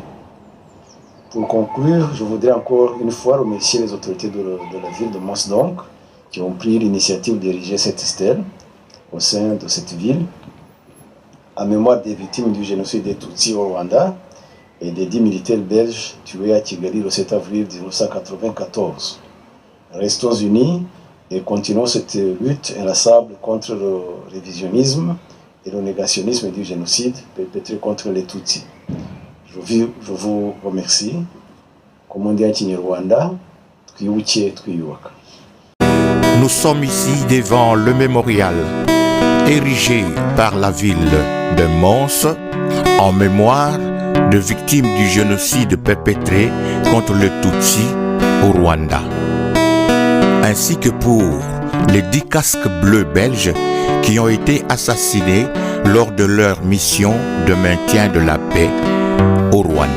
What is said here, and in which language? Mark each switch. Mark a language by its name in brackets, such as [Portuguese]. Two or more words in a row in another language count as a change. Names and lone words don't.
[French] Pour conclure, je voudrais encore une fois remercier les autorités de la ville de Mons, donc, qui ont pris l'initiative d'ériger cette stèle au sein de cette ville, en mémoire des victimes du génocide des Tutsis au Rwanda et des 10 militaires belges tués à Kigali le 7 avril 1994. Restons unis et continuons cette lutte inlassable contre le révisionnisme et le négationnisme du génocide perpétré contre les Tutsis. Je vous remercie. Comme on dit en Kinyarwanda, [Kinyarwanda] twibuke twiyubaka. [French] Nous sommes ici devant le mémorial érigé par la ville de Mons en mémoire de victimes du génocide perpétré contre les Tutsis au Rwanda, ainsi que pour les 10 casques bleus belges qui ont été assassinés lors de leur mission de maintien de la paix au Rwanda.